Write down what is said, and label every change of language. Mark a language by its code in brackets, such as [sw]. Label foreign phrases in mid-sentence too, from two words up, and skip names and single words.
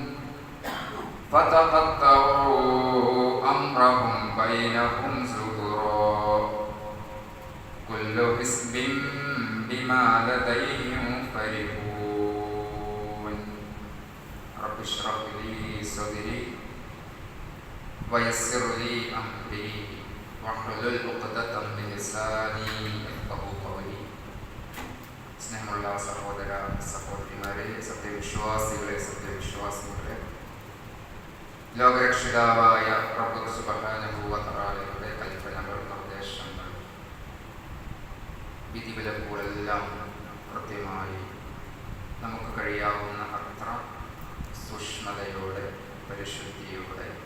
[ar] فتقطعوا أمرهم بينهم زبرا كل حزب بما لديهم فرحون. رب اشرح لي صدري ويسر لي أمري واحلل عقدة من لساني يفقهوا قولي. [ml] സ്നേഹമുള്ള സഹോദര സഹോദരിമാരെ, സത്യവിശ്വാസികളെ, സത്യവിശ്വാസികളെ, ലോകരക്ഷിതാവായ റബ്ബ് [ar] سبحانه وتعالى [ml] കൽപ്പനകൾ, നിർദ്ദേശങ്ങൾ, വിധിവിലക്കുകളെല്ലാം കൃത്യമായി നമുക്ക് കഴിയാവുന്ന അത്ര സൂക്ഷ്മതയോടെ, പരിശുദ്ധിയോടെ